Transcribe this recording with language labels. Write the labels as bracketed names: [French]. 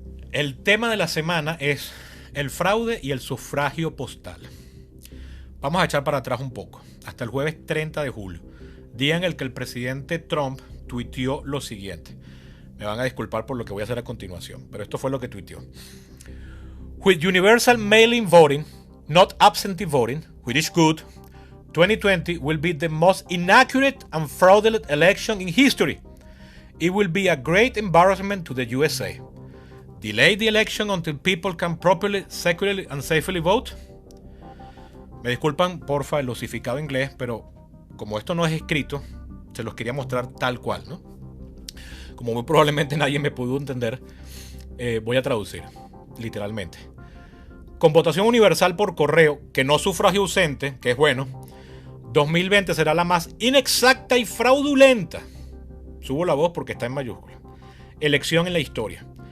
[Spanish] El tema de la semana es el fraude y el sufragio postal. Vamos a echar para atrás un poco, hasta el jueves 30 de julio, día en el que el presidente Trump tuiteó lo siguiente. Me van a disculpar por lo que voy a hacer a continuación, pero esto fue lo que tuiteó. [English] With universal mail-in voting, not absentee voting, which is good, 2020 will be the most inaccurate and fraudulent election in history. It will be a great embarrassment to the USA. Delay the election until people can properly, securely and safely vote. [Spanish] Me disculpan, porfa, el osificado inglés, pero como esto no es escrito, se los quería mostrar tal cual, ¿no? Como muy probablemente nadie me pudo entender, voy a traducir, literalmente. Con votación universal por correo, que no sufragio ausente, que es bueno, 2020 será la más inexacta y fraudulenta, subo la voz porque está en mayúscula, elección en la historia.